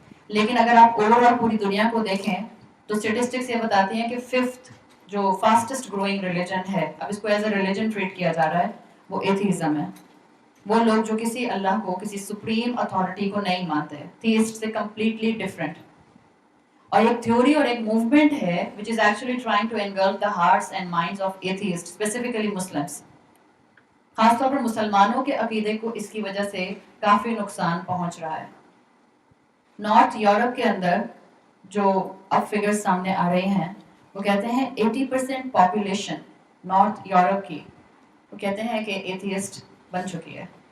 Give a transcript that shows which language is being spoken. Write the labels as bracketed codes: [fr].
[hi] लेकिन अगर आप ओवरऑल पूरी दुनिया को देखें तो स्टेटिस्टिक्स ये बताती हैं कि 5th जो फास्टेस्ट ग्रोइंग रिलीजन है, अब इसको एज अ रिलीजन ट्रीट किया जा रहा है, वो एथीज्म है। वो लोग जो किसी अल्लाह को, किसी सुप्रीम अथॉरिटी को नहीं मानते, थीइस्ट से कंप्लीटली डिफरेंट। और एक थ्योरी और एक मूवमेंट है [en] which is actually trying to engulf the hearts and minds of atheists, specifically Muslims। [hi] खासतौर पर मुसलमानों के अकीदे को इसकी वजह से काफी नुकसान पहुंच रहा है। नॉर्थ यूरोप के अंदर जो अब फिगर्स सामने आ रहे हैं वो कहते हैं 80% पॉपुलेशन नॉर्थ यूरोप की, वो कहते हैं कि एथियस्ट बन चुकी है।